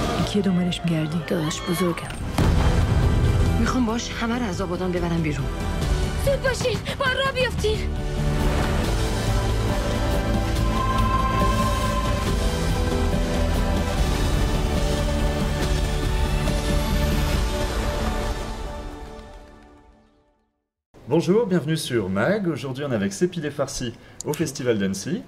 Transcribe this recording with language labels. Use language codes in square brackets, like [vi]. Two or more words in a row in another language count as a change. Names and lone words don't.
[fa] کیه دنبالش میگردی؟ داداش بزرگم. میخوام باش همه رو از آبادان ببرم بیرون. زود باشین، باید را بیافتین. [fr] Bonjour, bienvenue sur MAG. Aujourd'hui, on est avec Sepideh Farsi au Festival d'Annecy.